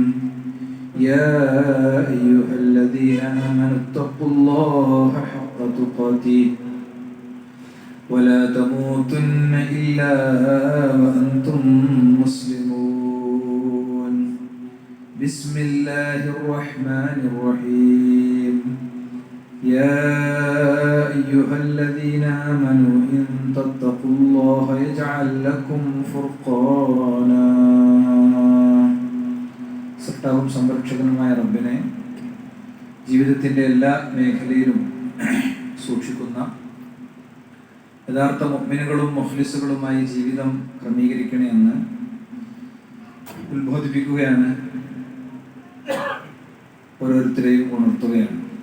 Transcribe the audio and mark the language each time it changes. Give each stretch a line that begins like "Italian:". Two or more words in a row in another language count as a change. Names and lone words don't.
Arabic: يا أيها الذين آمنوا اتقوا الله حق تقاته ولا تموتن إلا وأنتم مسلمون. بسم الله الرحمن الرحيم. يا أيها الذين آمنوا إن تتقوا الله يجعل لكم فرقانا.
Malayalam: സൃഷ്ടാവും സംരക്ഷകനുമായ റബ്ബിനെ ജീവിതത്തിൻ്റെ എല്ലാ മേഖലയിലും സൂക്ഷിക്കുന്ന യഥാർത്ഥ മുഅ്മിനുകളും മുഖ്ലിസുകളുമായി ജീവിതം ക്രമീകരിക്കണമെന്ന് ഉത്ബോധിപ്പിക്കുകയാണ്, ഓരോരുത്തരെയും ഉണർത്തുകയാണ്.